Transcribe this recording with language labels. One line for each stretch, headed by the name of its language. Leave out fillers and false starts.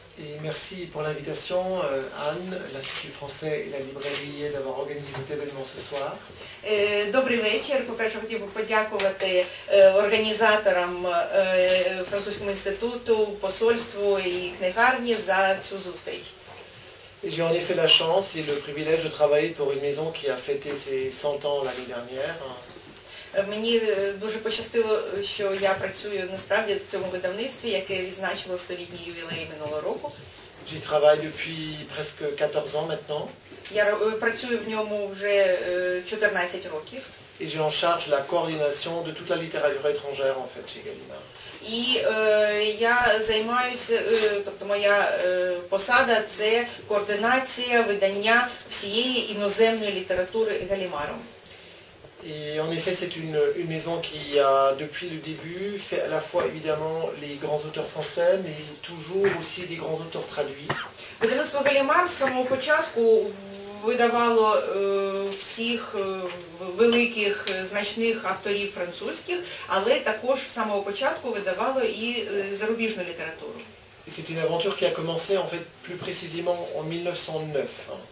French: Et merci pour l'invitation, Anne, l'Institut français et la librairie d'avoir organisé cet événement ce soir.
Ukrainian: Добрий вечір. По-перше, хотів би подякувати організаторам Французькому інституту, посольству і книгарні за цю зустріч.
French: J'ai en effet la chance et le privilège de travailler pour une maison qui a fêté ses 100 ans l'année dernière.
Ukrainian: Мені дуже пощастило, що я працюю насправді в цьому видавництві, яке відзначило столітній ювілей минулого року.
French: J'y travaille depuis presque 14 ans maintenant.
Ukrainian: Я працюю в ньому вже 14 років.
French: Et j'ai en charge la coordination de toute la littérature étrangère en fait chez Gallimard.
Ukrainian: І я займаюся, тобто моя посада – це координація видання всієї іноземної літератури Галімаром.
French: Et en effet, c'est une maison qui a, depuis le début, fait à la fois évidemment les grands auteurs français, mais toujours aussi des grands auteurs traduits.
Ukrainian: Видавництво Галімар з самого початку видавало всіх великих, значних авторів французьких, але також з самого початку видавало і зарубіжну літературу.
French: Et c'est une aventure qui a commencé en fait plus précisément en 1909.